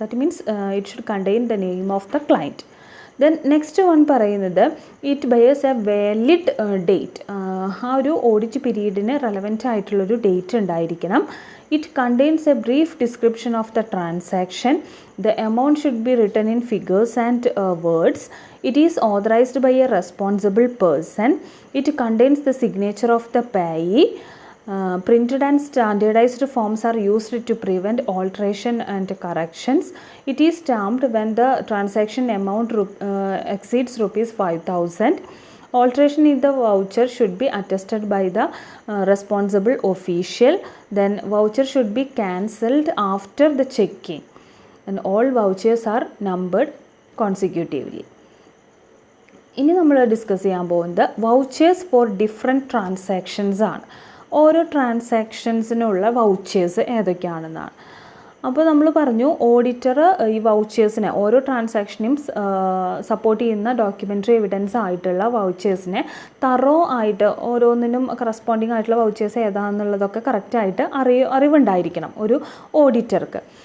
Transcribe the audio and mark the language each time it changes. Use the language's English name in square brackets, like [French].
[English] That means it should contain the name of the client. Then next one [Malayalam] പറയുന്നത് [English] It bears a valid date. [Malayalam] ആ ഒരു audit പീരീഡിന് relevant ആയിട്ടുള്ളൊരു date ഉണ്ടായിരിക്കണം. [English] It contains a brief description of the transaction. The amount should be written in figures and words. It is authorized by a responsible person. It contains the signature of the payee. Printed and standardized forms are used to prevent alteration and corrections. It is stamped when the transaction amount exceeds rupees 5,000. Alteration in the voucher should be attested by the responsible official. Then voucher should be cancelled after the checking. And all vouchers are numbered consecutively. [Malayalam] ഇനി നമ്മൾ discuss ചെയ്യാൻ പോകുന്നത് [English] vouchers for different transactions [Malayalam] ആണ്. ഓരോ ട്രാൻസാക്ഷൻസിനുള്ള vouchers ഏതൊക്കെയാണെന്നാണ്. അപ്പോൾ നമ്മൾ പറഞ്ഞു auditor ഈ വൗച്ചേഴ്സിനെ, ഓരോ ട്രാൻസാക്ഷനെയും സപ്പോർട്ട് ചെയ്യുന്ന ഡോക്യുമെൻ്ററി എവിഡൻസ് ആയിട്ടുള്ള വൗച്ചേഴ്സിനെ തറോ ആയിട്ട് ഓരോന്നിനും കറസ്പോണ്ടിങ് ആയിട്ടുള്ള വൗച്ചേഴ്സ് ഏതാണെന്നുള്ളതൊക്കെ കറക്റ്റായിട്ട് അറിവുണ്ടായിരിക്കണം ഒരു ഓഡിറ്റർക്ക്.